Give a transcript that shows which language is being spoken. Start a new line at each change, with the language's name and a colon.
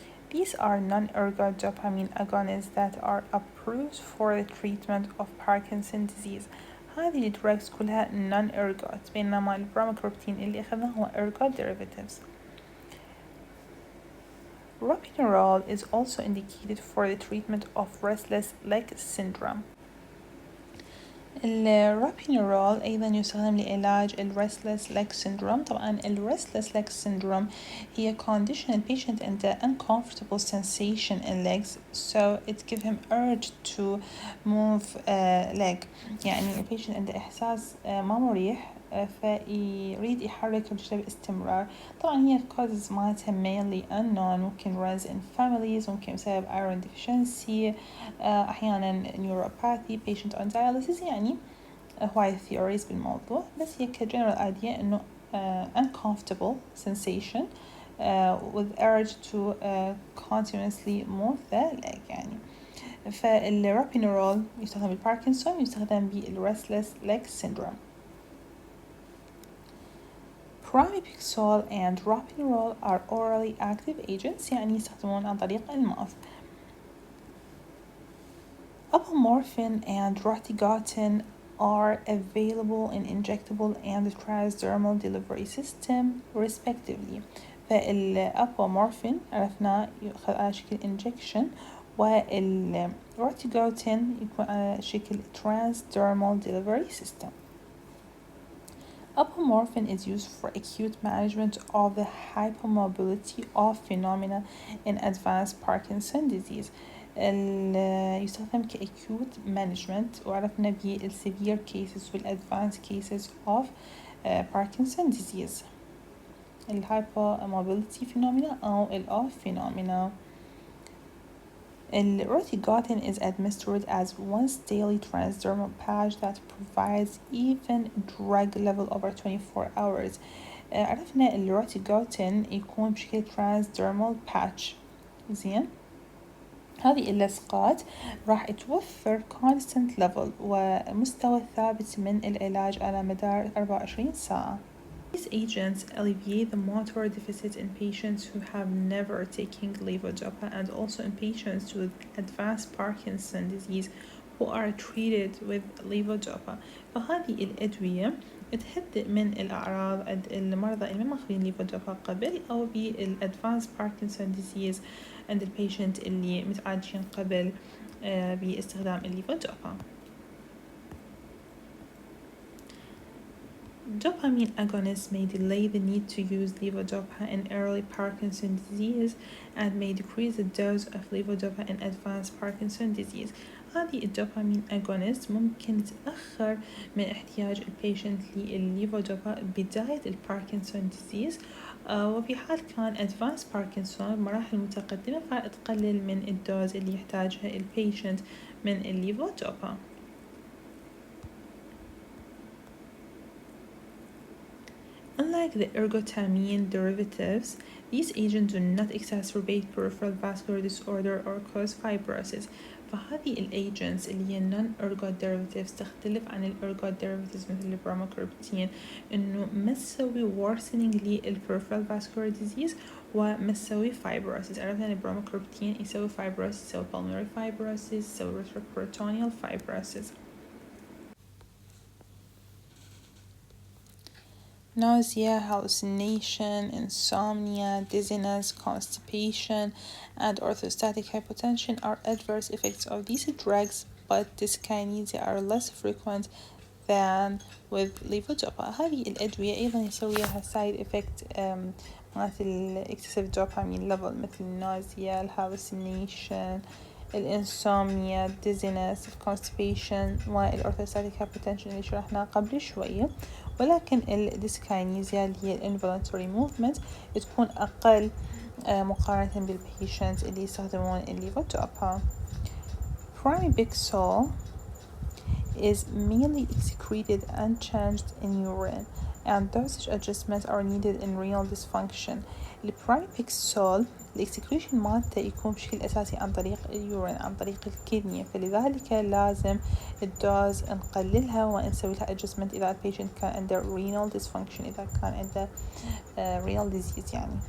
English: These are non-ergot dopamine agonists that are approved for the treatment of Parkinson's disease.
Arabic: هذه الدراجز كلها
English: non-ergot
Arabic: بينما البروموكروبتين اللي أخذناه هو
English: ergot derivatives. Ropinirole is also indicated for the treatment of restless leg syndrome.
Arabic: الروبينيرول أيضا يستخدم لعلاج
English: restless leg syndrome.
Arabic: طبعا
English: restless leg syndrome
Arabic: هي
English: condition the patient
Arabic: عنده
English: uncomfortable sensation in legs so it gives him urge to move leg
Arabic: يعني البيشنت عنده إحساس ما مريح فيريد يحرك رجله باستمرار. طبعا هي
English: causes
Arabic: مالتها
English: mainly unknown،
Arabic: ممكن
English: runs in families،
Arabic: ممكن بسبب
English: iron deficiency،
Arabic: أحيانا
English: neuropathy patient on dialysis
Arabic: يعني هواي
English: theories
Arabic: بالموضوع. بس هي
English: كgeneral idea
Arabic: إنه
English: uncomfortable sensation with urge to continuously move the leg
Arabic: يعني. فالروبينيرول يستخدم بالباركنسون يستخدم بالrestless leg syndrome.
English: Pramipixole and ropinirole are orally active agents
Arabic: يعني يستخدمون عن طريق الماوث.
English: Apomorphine and rotigotine are available in injectable and transdermal delivery system respectively.
Arabic: فالأبومورفين عرفنا يؤخذ على شكل
English: injection
Arabic: والروتيجوتين يكون على شكل
English: transdermal delivery system. Apomorphine is used for acute management of the hypomobility of phenomena in advanced Parkinson's disease.
Arabic: يستخدم
English: كacute management
Arabic: وعرفنا
English: بالsevere cases والadvanced cases of Parkinson's disease. الhypomobility phenomena أو الoff phenomena. Rotigotine is administered as once daily transdermal patch that provides even drug level over 24 hours.
Arabic: عرفنا الروتيجوتين يكون بشكل transdermal patch. زين هذه اللصقات راح توفر
English: constant level
Arabic: ومستوى ثابت من العلاج على مدار 24 ساعة.
English: These agents alleviate the motor deficit in patients who have never taken levodopa and also in patients with advanced Parkinson's disease who are treated with levodopa.
Arabic: فهذه الأدوية تهدئ من الأعراض عند المرضى اللي ما ماخذين ليفودوبا قبل أو بالادفانس باركنسون ديزيز عند البيشنت اللي متعالجين قبل باستخدام الليفودوبا.
English: Dopamine agonists may delay the need to use levodopa in early Parkinson's disease and may decrease the dose of levodopa in advanced Parkinson's disease.
Arabic: هذه الدوبامين agonist ممكن تأخر من احتياج البيشنت للليفودوبا بداية الباركنسون ديزيز، وفي حال كان
English: advanced
Arabic: باركنسون مراحل متقدمة فتقلل من الدوز اللي يحتاجها البيشنت من الليفودوبا.
English: Unlike the ergotamine derivatives, these agents do not exacerbate peripheral vascular disorder or cause fibrosis.
Arabic: فهذه الagents اللي هي
English: non-ergot derivatives
Arabic: تختلف عن الergot derivatives مثل البروموكريبتين، إنه ما تسوي
English: worsening
Arabic: لل
English: peripheral vascular disease
Arabic: وما تسوي
English: fibrosis.
Arabic: عرفنا إن البروموكريبتين يسوي fibrosis، يسوي
English: pulmonary fibrosis،
Arabic: يسوي
English: retroperitoneal fibrosis. Nausea, hallucination, insomnia, dizziness, constipation, and orthostatic hypotension are adverse effects of these drugs, but dyskinesia are less frequent than with levodopa.
Arabic: هذه الأدوية أيضا يسويها
English: side effect
Arabic: مثل
English: excessive dopamine level
Arabic: مثل النوزيا، الهالوسينيشن، الانسومنيا، dizziness، constipation، والأورثوستاتيك hypotension اللي شرحناه قبل شوية. ولكن الديسكاينيزيا اللي هي الانفولنتري موفمنت تكون أقل مقارنة بالبيشنت اللي يستخدمون الليفودوبا.
English: Pramipixole is mainly excreted unchanged in urine, and dosage adjustments are needed in renal dysfunction.
Arabic: البراميبيكسول الاكسكريشن مالته يكون بشكل أساسي عن طريق اليورين، عن طريق الكدني، فلذلك لازم الدوز نقللها ونسوي لها adjustment إذا البيشنت كان عنده
English: renal dysfunction،
Arabic: إذا كان عنده
English: renal disease
Arabic: يعني.